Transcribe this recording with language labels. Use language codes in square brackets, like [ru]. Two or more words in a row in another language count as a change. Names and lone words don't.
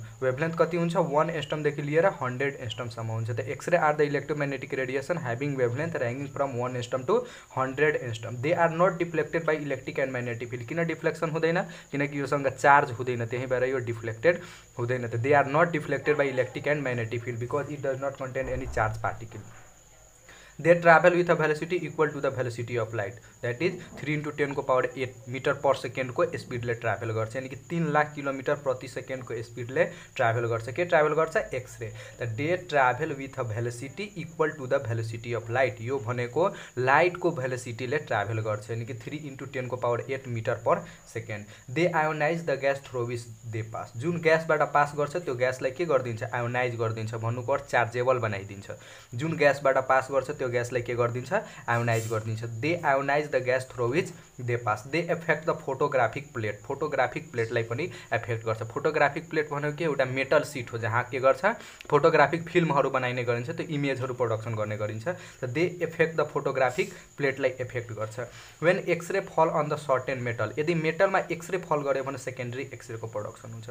[ne] वेभलेन्थ कति हुन्छ? 1 एस्टमदेखि लिएर 100 एस्टमसम्म हुन्छ। [en] so X-ray are the electromagnetic radiation having wavelength ranging from 1 angstrom to 100 angstrom. they are not deflected by electric and magnetic field. [ne] किन डिफ्लेक्सन हुँदैन? किनकि योसँग चार्ज हुँदैन, त्यही भएर यो डिफ्लेक्टेड हुँदैन। [en] so they are not deflected by electric and magnetic field because it does not contain any charge particle. They travel with a velocity equal to the velocity of light, that is 3 × 10⁸ meter per second [ne] को स्पीडले ट्राभल गर्छ, [hi] यानी कि [ne] 3 लाख किलोमीटर प्रति सेकेंड को स्पीडले ट्राभल गर्छ। के ट्राभल गर्छ? एक्सरे। [en] so they travel with a velocity equal to the velocity of light. [ne] यो भनेको लाइटको भेलोसिटीले ट्राभल गर्छ, [hi] यानी कि [en] 3 × 10⁸ meter per second. they ionize the gas through which they pass. [ne] जुन ग्यासबाट पास गर्छ त्यो ग्यासलाई के गरिदिन्छ? आयोनाइज गरिदिन्छ, भन्नुको अर्थ चार्जेबल बनाइदिन्छ। जुन ग्यासबाट पास गर्छ त्यो ग्यासलाई के गरिदिन्छ? आयोनाइज गरिदिन्छ। [en] they ionize the gas through which they pass. they affect the photographic plate. [ne] फोटोग्राफिक प्लेटलाई पनि एफेक्ट गर्छ। फोटोग्राफिक प्लेट भनेको के? एउटा मेटल सिट हो जहाँ के गर्छ? फोटोग्राफिक फिल्महरू बनाइने गरिन्छ, त्यो इमेजहरू प्रोडक्सन गर्ने गरिन्छ। [en] so they affect the photographic plate-लाई affect गर्छ। when X-ray fall on the certain metal. [ne] यदि मेटलमा एक्सरे फल गर्यो भने सेकेन्डरी एक्सरेको प्रोडक्सन हुन्छ।